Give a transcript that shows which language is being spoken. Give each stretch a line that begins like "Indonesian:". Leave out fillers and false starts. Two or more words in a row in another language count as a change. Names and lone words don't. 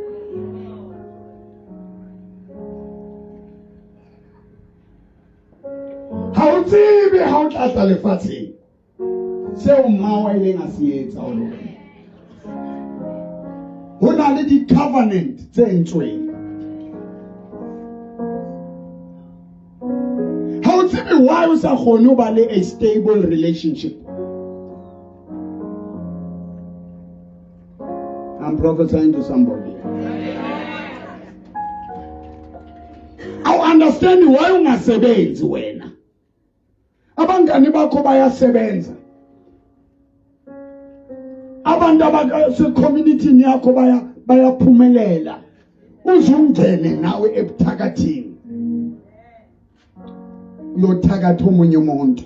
Southern Sotho: Ha o tsebe ha o tla tla lefatsheng. Seo mmawa ileng a se etsa o lo. Ho na le di covenant tse entsweng. Ha o tsebe why o sa kgone ho ba le
English: a stable relationship. I'm prophesying to somebody. I understand why
Zulu: ungasebenzi wena. Abangani bakho bayasebenza. Abantu abase community yakho bayaphumelela. Uzungene nawe ebuthakathini. Uyothakatha omunye umuntu.